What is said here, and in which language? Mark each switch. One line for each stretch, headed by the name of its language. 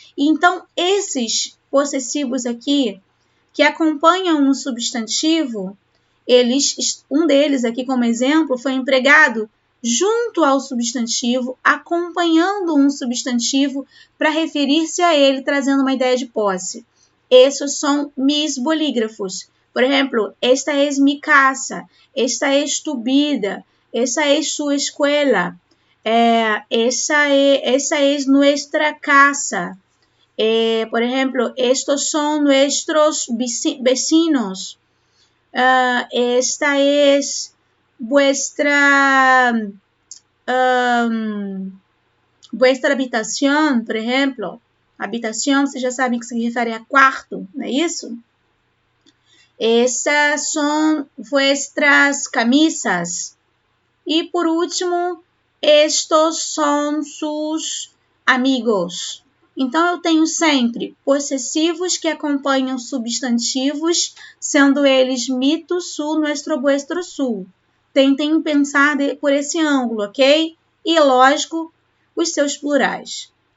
Portuguese: Então, esses possessivos aqui, que acompanham um substantivo, um deles aqui como exemplo foi empregado junto ao substantivo, acompanhando um substantivo para referir-se a ele, trazendo uma ideia de posse. Esses são
Spanish: mis bolígrafos. Por exemplo, esta es mi casa, esta es tu vida, esta es su escuela, esa es nuestra casa. Por ejemplo, estos son nuestros vecinos. Esta es vuestra habitación,
Portuguese: por exemplo. Habitação, vocês já sabem que se refere a quarto, não é isso? Essas são
Spanish: vuestras camisas.
Portuguese: E por último,
Spanish: estos
Portuguese: são
Spanish: sus amigos.
Portuguese: Então, eu tenho sempre possessivos que acompanham substantivos, sendo eles mi, tu, su, nuestro, vuestro, su. Tentem pensar por esse ângulo, ok? E, lógico, os seus plurais.